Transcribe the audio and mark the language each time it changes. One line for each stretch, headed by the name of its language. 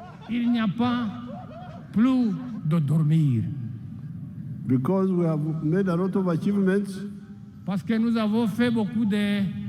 French: Il n'y a pas plus de dormir.
English: Because we have made a lot of achievements,
French: Parce que nous avons fait beaucoup de...